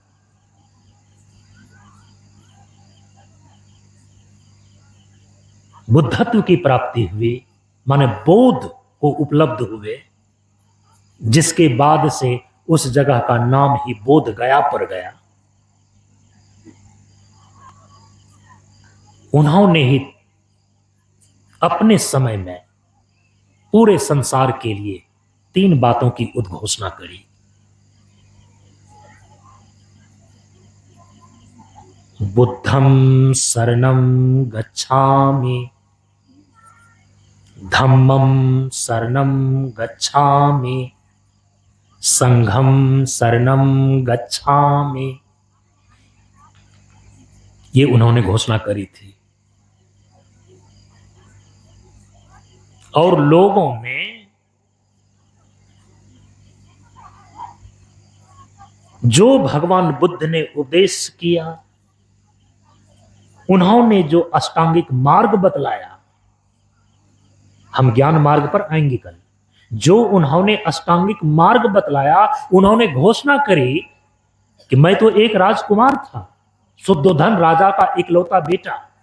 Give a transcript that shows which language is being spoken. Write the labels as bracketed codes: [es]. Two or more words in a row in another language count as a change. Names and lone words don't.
[hi] बुद्धत्व की प्राप्ति हुई, माने बोध को उपलब्ध हुए, जिसके बाद से उस जगह का नाम ही बोध गया पड़ गया। उन्होंने ही अपने समय में पूरे संसार के लिए 3 बातों की उद्घोषणा करी। [pi] बुद्धं शरणं गच्छामि, धम्मं शरणं गच्छामि, संघं शरणं गच्छामि। [hi] ये उन्होंने घोषणा करी थी। और लोगों ने जो भगवान बुद्ध ने उपदेश किया, उन्होंने जो अष्टांगिक मार्ग बतलाया, हम ज्ञान मार्ग पर आएंगे कल, जो उन्होंने अष्टांगिक मार्ग बतलाया, उन्होंने घोषणा करी कि मैं तो एक राजकुमार था, शुद्धोधन राजा का इकलौता बेटा,